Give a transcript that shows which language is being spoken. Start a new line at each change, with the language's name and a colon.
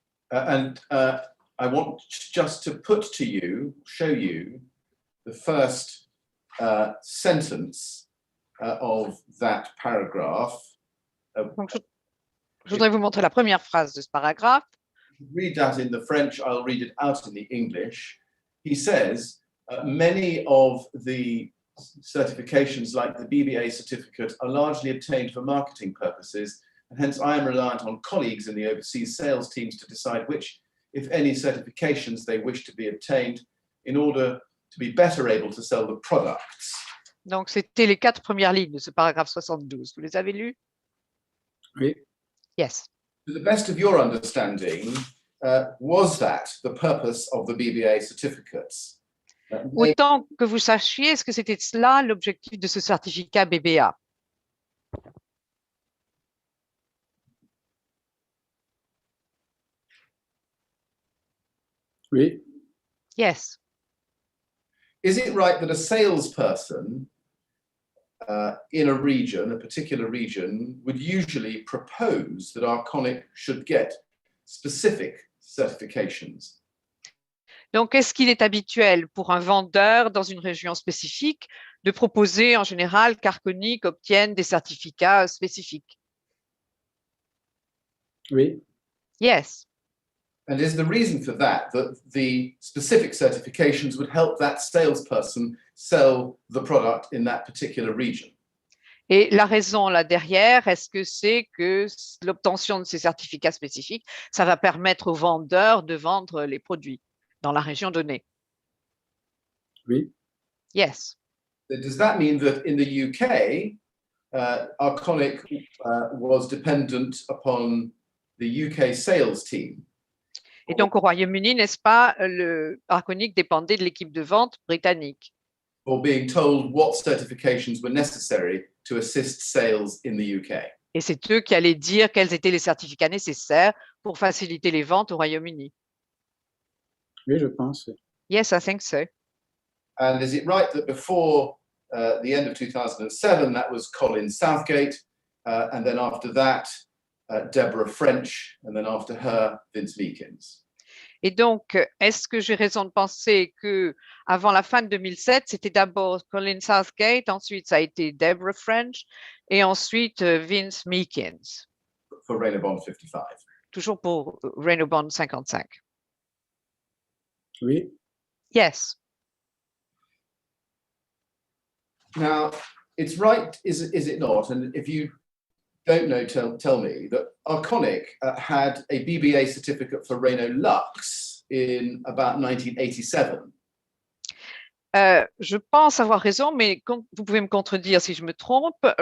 English: I want just to put to you, show you the first sentence of that paragraph.
French: Donc, je voudrais vous montrer la première phrase de ce paragraphe.
English: Read that in the French, I'll read it out in the English. He says, many of the certifications like the BBA certificate are largely obtained for marketing purposes, and hence I am reliant on colleagues in the overseas sales teams to decide which, if any, certifications they wish to be obtained in order to be better able to sell the products.
French: Donc, c'était les 4 premières lignes de ce paragraphe 72. Vous les avez lues? Oui.
English: Yes. To the best of your understanding, was that the purpose of the BBA certificates?
French: Autant que vous sachiez, est-ce que c'était cela l'objectif de ce certificat BBA? Oui.
English: Yes. Is it right that a salesperson in a region, a particular region, would usually propose that Arconic should get specific certifications?
French: Donc, est-ce qu'il est habituel pour un vendeur dans une région spécifique de proposer en général qu'Arconic obtienne des certificats spécifiques? Oui,
English: Yes. And is the reason for that the specific certifications would help that salesperson sell the product in that particular region?
French: Et la raison là derrière, est-ce que c'est que l'obtention de ces certificats spécifiques, ça va permettre aux vendeurs de vendre les produits dans la région donnée? oui,
English: Yes. Does that mean that in the UK, Arconic was dependent upon the UK sales team?
French: Et donc au Royaume-Uni, n'est-ce pas, le Arconic dépendait de l'équipe de vente britannique.
English: Or being told what certifications were necessary to assist sales in the UK?
French: Et c'est eux qui allaient dire quels étaient les certificats nécessaires pour faciliter les ventes au Royaume-Uni. oui, je pense.
English: Yes, I think so. And is it right that before the end of 2007, that was Colin Southgate, and then after that, Deborah French, and then after her, Vince Meekins?
French: Et donc, est-ce que j'ai raison de penser que avant la fin de 2007, c'était d'abord Colin Southgate, ensuite ça a été Deborah French et ensuite Vince Meekins,
English: For Reynobond 55.
French: toujours pour Reynobond 55. Oui, Yes.
English: Now, it's right, is it not? And if you don't know, tell me that Arconic had a BBA certificate for Renault Lux in about 1987.
French: Je pense avoir raison, mais vous pouvez me contredire si je me trompe.